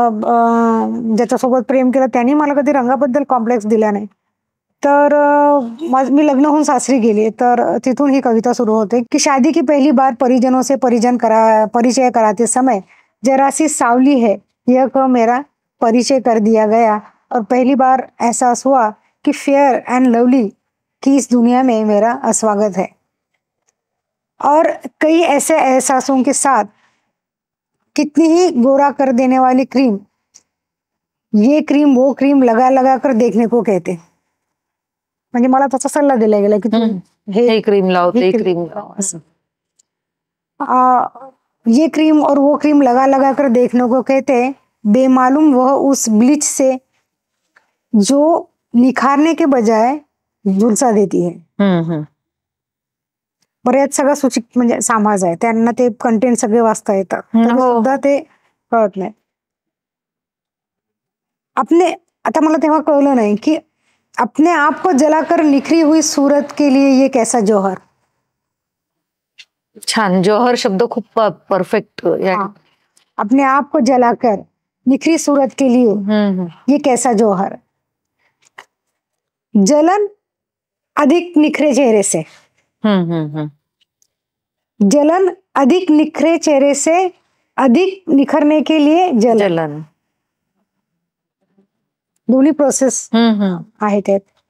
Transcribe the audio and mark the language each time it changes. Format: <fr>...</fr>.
<mr>ज्याच्यासोबत प्रेम केलं त्यांनी मला कधी रंगाबद्दल कॉम्प्लेक्स दिला नाही. तर मी लग्न होऊन सासरी गेली तर तिथून ही कविता सुरू होते की</mr> <hi>शादी की पहली बार परिजनों से परिचय कराते समय जरा सी सावली है यह को मेरा परिचय कर दिया गया और पहली बार एहसास हुआ कि फेयर एंड लवली की इस दुनिया में मेरा अस्वागत है. और कई ऐसे एहसासों के साथ कितनी ही गोरा कर देने वाली क्रीम, ये क्रीम वो क्रीम लगा लगा कर देखने को कहते.</hi> <mr>म्हणजे मला त्याचा सल्ला दिला गेला की तू हे क्रीम लाव, ते क्रीम लाव.</mr> <hi>ये क्रीम और वो क्रीम लगा लगा कर देखने को कहते, बेमालूम वह उस ब्लीच से जो निखारने के बजाय झुलसा देती है.</hi> <mr>बऱ्याच सगळं सूचित म्हणजे समाज आहे त्यांना ते कंटेंट सगळे वाचता येतात सुद्धा ते कळत नाही. आता मला तेव्हा कळलं नाही की</mr> <hi>अपने आप को जलाकर निखरी हुई सूरत के लिए ये कैसा जौहर.</hi> <mr>छान. जौहर शब्द खूप परफेक्ट.</mr> <hi>अपने आप को जलाकर निखरी सूरत के लिए ये कैसा जौहर. जलन अधिक निखरे चेहरे से. जलन अधिक निखरे चेहरे से अधिक निखरने के लिए जलन.</hi> <mr>दोन्ही प्रोसेस आहे त्यात.</mr>